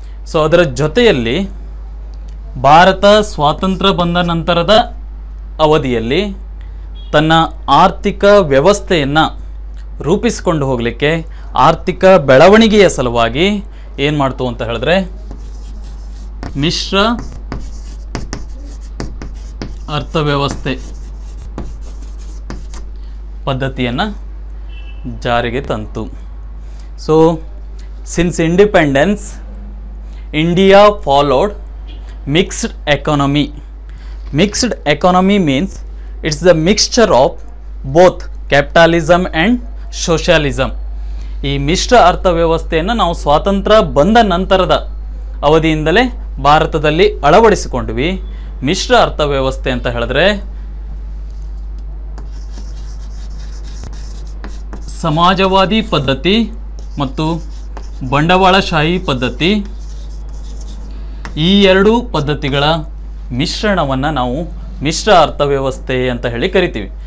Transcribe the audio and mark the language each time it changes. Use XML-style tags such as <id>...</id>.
<kn>So ಅದರ ಜೊತೆಯಲ್ಲಿ ಭಾರತ ಸ್ವಾತಂತ್ರ್ಯ ಬಂದ ನಂತರದ ಅವಧಿಯಲ್ಲಿ ತನ್ನ ಆರ್ಥಿಕ ವ್ಯವಸ್ಥೆಯನ್ನು ರೂಪಿಸಿಕೊಂಡು ಹೋಗಲಿಕ್ಕೆ, ಆರ್ಥಿಕ ಬೆಳವಣಿಗೆಯ ಸಲುವಾಗಿ ಏನು ಮಾಡ್ತು ಅಂತ ಹೇಳಿದ್ರೆ ಮಿಶ್ರ ಅರ್ಥವ್ಯವಸ್ಥೆ ಪದ್ಧತಿಯನ್ನು ಜಾರಿಗೆ ತಂತು. So</kn> <en>Since independence, India followed mixed economy. Mixed economy means it's the mixture of both capitalism and socialism.</en> <kn>ಈ ಮಿಶ್ರ ಅರ್ಥವ್ಯವಸ್ಥೆಯನ್ನು ನಾವು ಸ್ವಾತಂತ್ರ್ಯ ಬಂದ ನಂತರದ ಅವಧಿಯಿಂದಲೇ ಭಾರತದಲ್ಲಿ ಅಳವಡಿಸಿಕೊಂಡ್ವಿ. ಮಿಶ್ರ ಅರ್ಥವ್ಯವಸ್ಥೆ ಅಂತ ಹೇಳಿದ್ರೆ ಸಮಾಜವಾದಿ ಪದ್ಧತಿ ಮತ್ತು ಬಂಡವಾಳಶಾಹಿ ಪದ್ಧತಿ, ಈ ಎರಡೂ ಪದ್ಧತಿಗಳ ಮಿಶ್ರಣವನ್ನು ನಾವು ಮಿಶ್ರ ಅರ್ಥವ್ಯವಸ್ಥೆ ಅಂತ ಹೇಳಿ ಕರಿತೀವಿ.</kn>